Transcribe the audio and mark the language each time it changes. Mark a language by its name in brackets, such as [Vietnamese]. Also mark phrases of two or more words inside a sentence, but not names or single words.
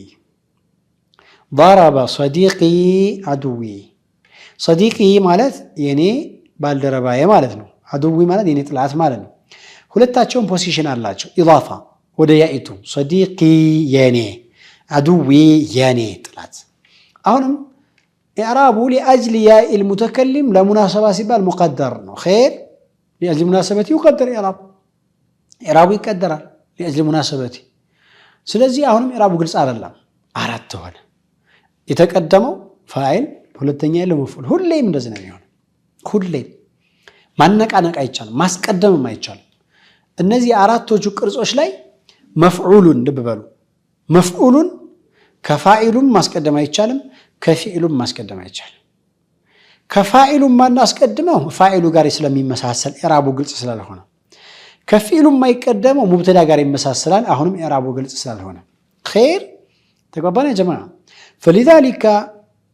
[Arabic] ضرب صديقي عدوي صديقي [Amharic] ማለት የኔ ባልደረባዬ ማለት ነው عدوي ማለት የኔ ጥላት ማለት ነው ሁለታቸውም ፖዚሽን አላቸው ኢዳፋ ወደ ያኢቱ صديقي የኔ عدوي የኔ ጥላት አሁንም ኢዕራቡ [Arabic] لأجل ياء المتكلم لمناسبة ሲባል مقدر ነው خير لأجل مناسبة يقدر [Amharic] ኢዕራቡ ይቀደራል [Arabic] لأجل مناسبة [Amharic] ስለዚህ አሁንም ኢዕራቡ ግልጽ አይደለም አራት ሆነ የተቀደመው ፋኢል ሁለተኛ ያለው መፍዑል ሁሌም እንደዚህ ነው የሚሆነው ሁሌም ማነቃነቅ አይቻልም ማስቀደምም አይቻልም እነዚህ አራቶቹ ቅርጾች ላይ መፍዑሉን ልብ በሉ መፍዑሉን ከፋኢሉም ማስቀደም አይቻልም ከፊኢሉም ማስቀደም አይቻልም ከፋኢሉም ማናስቀድመው ፋኢሉ ጋር ስለሚመሳሰል ኢዕራቡ ግልጽ ስላልሆነ ከፊኢሉም ማይቀደመው ሙብተዳ ጋር ይመሳሰላል አሁንም ኢዕራቡ ግልጽ ስላልሆነ خير ተግባባን [Arabic] يا جماعة [Amharic] فلذلك